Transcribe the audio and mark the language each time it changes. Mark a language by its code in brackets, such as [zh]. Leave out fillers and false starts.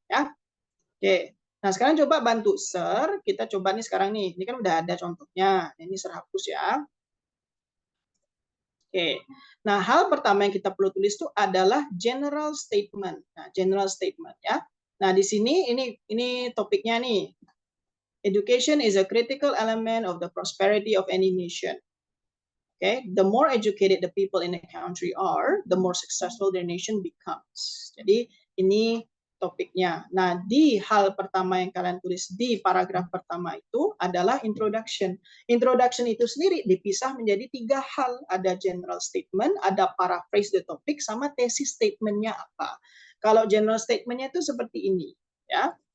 [id] Ya. Oke. Nah, sekarang coba bantu share. Kita coba nih sekarang nih. Ini kan udah ada contohnya. Ini share hapus ya. Oke. Nah, hal pertama yang kita perlu tulis itu adalah general statement. Nah, general statement ya. Nah, di sini ini topiknya nih. [en] Education is a critical element of the prosperity of any nation. Okay, the more educated the people in a country are, the more successful their nation becomes. [id] Jadi ini topiknya. Nah, di hal pertama yang kalian tulis di paragraf pertama itu adalah introduction. Introduction itu sendiri dipisah menjadi 3 hal. Ada general statement, ada paraphrase the topic, sama thesis statementnya apa. Kalau general statementnya itu seperti ini, ya.